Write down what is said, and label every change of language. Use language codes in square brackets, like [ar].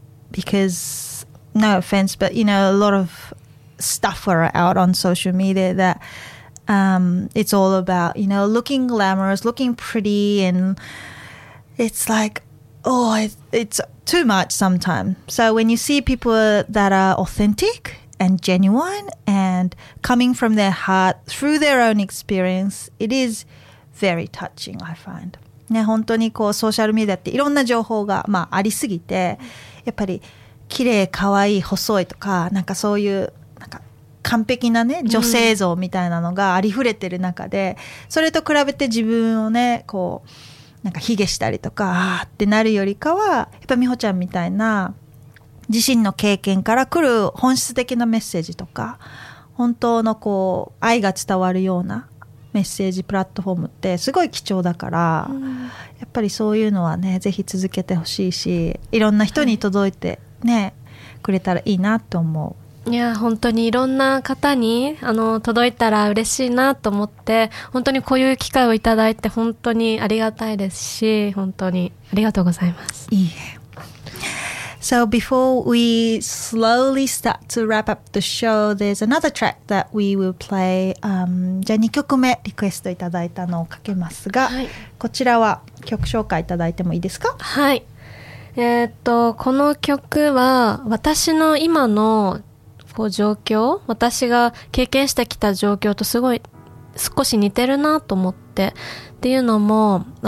[en] Because no offense, but you know, a lot of stuff are out on social media that it's all about, you know, looking glamorous, looking pretty, andIt's like, oh, it's too much sometimes. So when you see people that are authentic and genuine and coming from their heart through their own experience, it is very touching, I find. [ja] ね、本当にこうソーシャルメディアっていろんな情報が、まあ、ありすぎて、やっぱり綺麗、可愛い、細いとか、なんかそういうなんか完璧なね、女性像みたいなのがありふれてる中で、それと比べて自分をね、こう、なんかヒゲしたりとかってなるよりかは、やっぱ美穂ちゃんみたいな自身の経験から来る本質的なメッセージとか、本当のこう愛が伝わるようなメッセージプラットフォームってすごい貴重だから、うん、やっぱりそういうのはね、ぜひ続けてほしいし、いろんな人に届いてね、はい、くれたらいいなと思う。いや、本当にいろんな方に、あの、届いたら嬉しいなと思って、本当にこういう機会をいただいて本当にありがたいですし、本当にありがとうございます。いいね。 [en] So before we slowly start to wrap up the show, there's another track that we will play. [ja] じゃあ2曲目リクエストいただいたのをかけますが、はい、こちらは曲紹介いただいてもいいですか？はい。この曲は私の今の状況、私が経験してきた状況とすごい少し似てるなと思って、っていうのも、